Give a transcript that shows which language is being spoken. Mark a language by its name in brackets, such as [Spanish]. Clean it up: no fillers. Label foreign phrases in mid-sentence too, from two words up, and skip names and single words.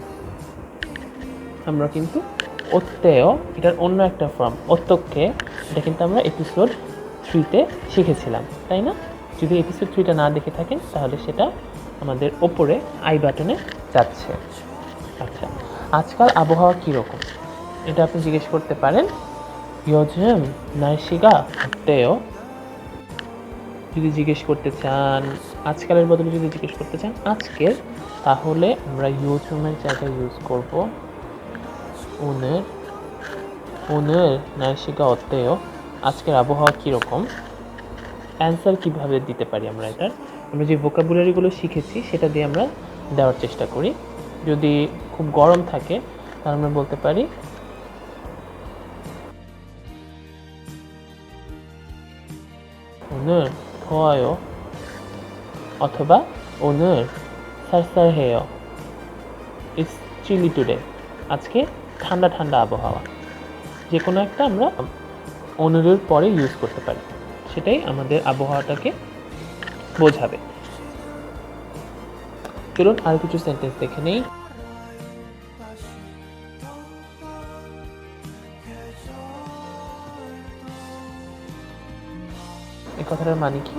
[Bangla] আমরা কিন্তু অত্যেয় এটার অন্য একটা ফর্ম অত্যকে, এটা কিন্তু আমরা এপিসোড 3-তে শিখেছিলাম, তাই না? যদি এপিসোড 3টা না দেখে থাকেন তাহলে সেটা আমাদের ওপরে [English] i button [Bangla] যাচ্ছে। আচ্ছা, আজকাল আবহাওয়া কীরকম এটা আপনি জিজ্ঞেস করতে পারেন [Korean] 요즘 날씨가 어때요? [Bangla] যদি জিজ্ঞেস করতে চান আজকালের বদলে যদি জিজ্ঞেস করতে চান আজকের, তাহলে আমরা 요즘ের জায়গায় ইউজ করব 오늘। [Korean] 오늘 날씨가 어때요? [Bangla] আজকের আবহাওয়া কীরকম। অ্যান্সার কীভাবে দিতে পারি আমরা এটার, আমরা যে ভোকাবুলারিগুলো শিখেছি সেটা দিয়ে আমরা দেওয়ার চেষ্টা করি। যদি খুব গরম থাকে তাহলে আমরা বলতে পারি [Korean] 오늘 더워요 [Bangla] অথবা [Korean] 오늘 쌀쌀해요, [English] It's chilly today, [Bangla] আজকে ঠান্ডা ঠান্ডা আবহাওয়া। যে কোনো একটা আমরা ওনেরের পরে ইউজ করতে পারি, সেটাই আমাদের আবহাওয়াটাকে বোঝাবে। চলুন আর কিছু সেন্টেন্স দেখে নেই। এই কথাটার মানে কি?